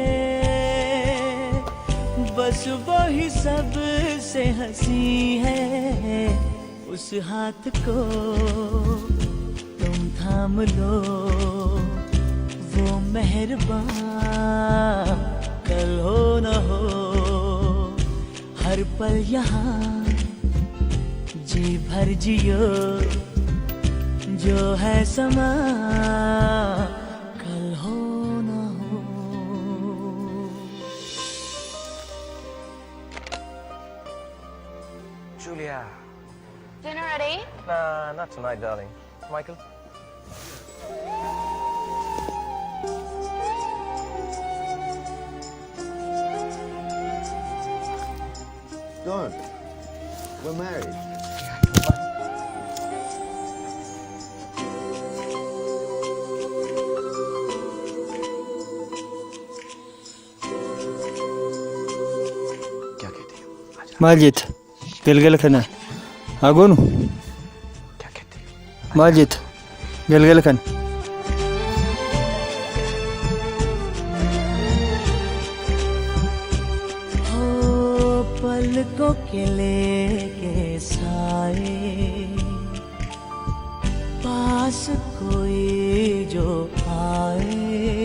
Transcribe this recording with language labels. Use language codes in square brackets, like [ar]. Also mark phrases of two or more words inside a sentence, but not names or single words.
[hi] बस वही सब से हंसी है उस हाथ को तुम थाम लो वो मेहरबान कल हो न हो हर पल यहाँ जी भर जियो जो है समा कल हो ना हो. [en] Julia. Dinner ready? Nah, not tonight, darling. Michael? Don't. We're married. [hi] क्या कहती हो? [om] maal jetta galgala kana haa goonu [hi] क्या कहती हो? [om] maal jetta galgala kana [hi] हो पलकों के लेके साए पास कोई जो आए